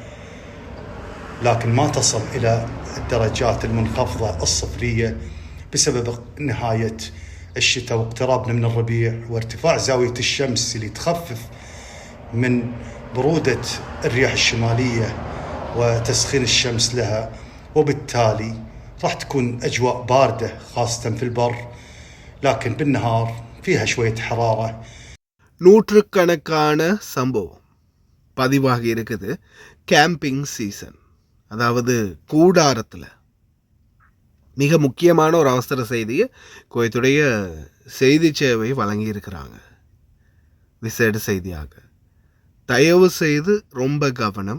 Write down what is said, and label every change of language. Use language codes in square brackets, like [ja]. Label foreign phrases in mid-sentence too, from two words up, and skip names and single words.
[ar] لكن ما تصل إلى الدرجات المنخفضة الصفرية بسبب نهاية الشتاء واقترابنا من الربيع وارتفاع زاوية الشمس اللي تخفف من برودة الرياح الشمالية وتسخين الشمس لها، وبالتالي راح تكون أجواء باردة خاصة في البر، لكن بالنهار فيها شوية حرارة. [ta] நூற்றுக்கணக்கான சம்பவம் பதிவாகி இருக்குது. [en] camping season, [ta] அதாவது கூடாரத்தில். மிக முக்கியமான ஒரு அவசர செய்தியை குவைத்துடைய செய்தி சேவை வழங்கியிருக்கிறாங்க. விசேட செய்தியாக தயவு செய்து ரொம்ப கவனம்.